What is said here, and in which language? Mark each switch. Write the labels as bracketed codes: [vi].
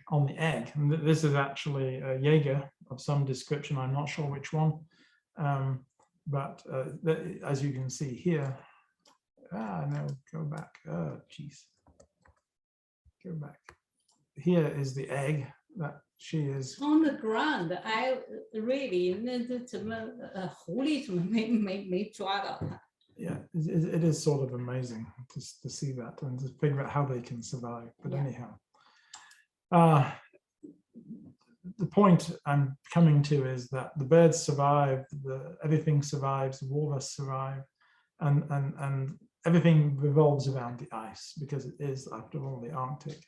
[en] On the egg, and this is actually a Jaeger of some description. I'm not sure which one, but as you can see here, no, go back. Oh, geez, go back. Here is the egg that she is on the ground. I really [zh] 那这怎么狐狸怎么没抓到它？ [en] Yeah, it is sort of amazing to see that and to figure out how they can survive. But anyhow, the point I'm coming to is that the birds survive, everything survives, the walrus survive, and everything revolves around the ice, because it is, after all, the Arctic.